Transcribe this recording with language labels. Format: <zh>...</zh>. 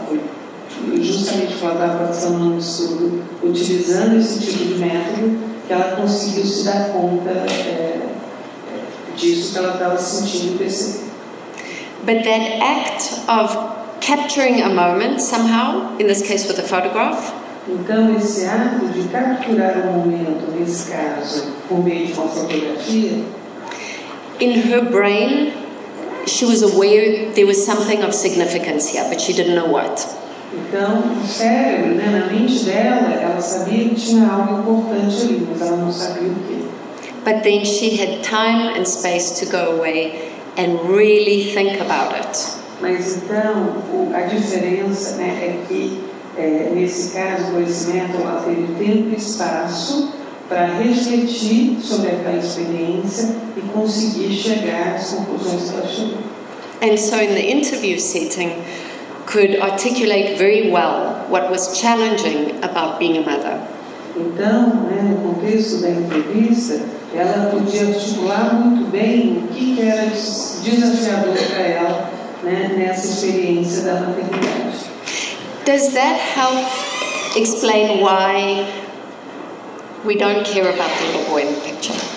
<pt>Foi justamente porque ela estava participando de um estudo utilizando esse tipo de método que ela conseguiu se dar conta disso que ela estava sentindo e percebendo.</pt> <en>But that act of capturing a moment somehow, in this case with a photograph,</en> <pt>então esse ato de capturar um momento, nesse caso, por meio de uma fotografia,</pt> <en>in her brain, she was aware there was something of significance here, but she didn't know what.</en> <pt>Então, o cérebro, na mente dela, ela sabia que tinha algo importante ali, mas ela não sabia o quê.</pt> <en>But then she had time and space to go away and really think about it.</en> <pt>Mas então, a diferença é que, nesse caso, com esse método, ela teve tempo e espaço para refletir sobre aquela experiência e conseguir chegar às conclusões que ela chegou.</pt> <en>And so in the interview setting, could articulate very well what was challenging about being a mother.</en> <pt>Então, no contexto da entrevista, ela podia articular muito bem o que era desafiador para ela, nessa experiência da maternidade.</pt> <en>Does that help explain why we don't care about the little boy in the picture?</en>